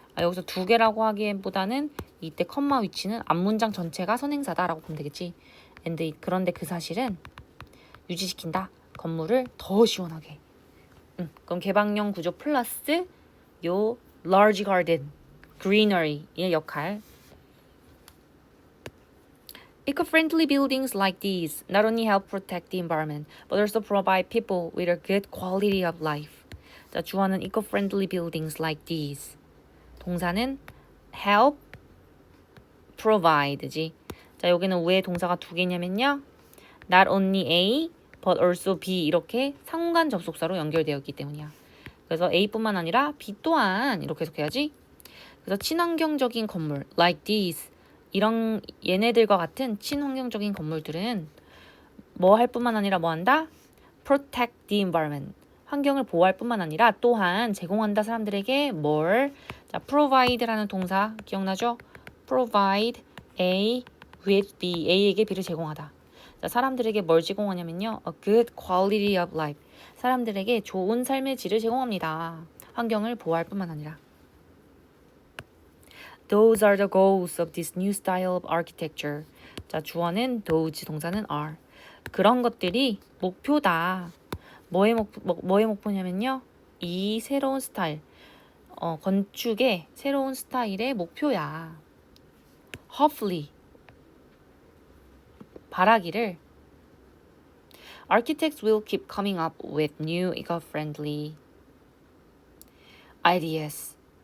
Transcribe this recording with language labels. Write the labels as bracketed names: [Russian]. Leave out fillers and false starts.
[Korean] 여기서 두 개라고 하기보다는 이때 컴마 위치는 앞문장 전체가 선행사다라고 보면 되겠지. 그런데 그 사실은 유지시킨다. 건물을 더 시원하게. 그럼 개방형 구조 플러스 요 large garden, greenery의 역할. [English] Eco-friendly buildings like these not only help protect the environment, but also provide people with a good quality of life. [Korean] 자, 주어는 [English] eco-friendly buildings like these. [Korean] 동사는 help, provide지. 자, 여기는 왜 동사가 두 개냐면요. [English] Not only A, but also B [Korean] 이렇게 상관 접속사로 연결되어 있기 때문이야. 그래서 A뿐만 아니라 B 또한 이렇게 해석해야지. 그래서 친환경적인 건물, [English] like these. [Korean] 이런 얘네들과 같은 친환경적인 건물들은 뭐 할 뿐만 아니라 뭐 한다? [English] Protect the environment. [Korean] 환경을 보호할 뿐만 아니라 또한 제공한다 사람들에게 뭘? 자, provide라는 동사 기억나죠? [English] Provide A with B. A에게 B를 제공하다. [Korean] 자, 사람들에게 뭘 제공하냐면요. [English] A good quality of life. [Korean] 사람들에게 좋은 삶의 질을 제공합니다. 환경을 보호할 뿐만 아니라. [English] Those are the goals of this new style of architecture. [Korean] 자, 주어는 those, 동사는 are. 그런 것들이 목표다. 뭐의 목표냐면요. 이 새로운 스타일, 건축의 새로운 스타일의 목표야. [English] Hopefully, [Korean] 바라기를 [English] Architects will keep coming up with new eco-friendly ideas.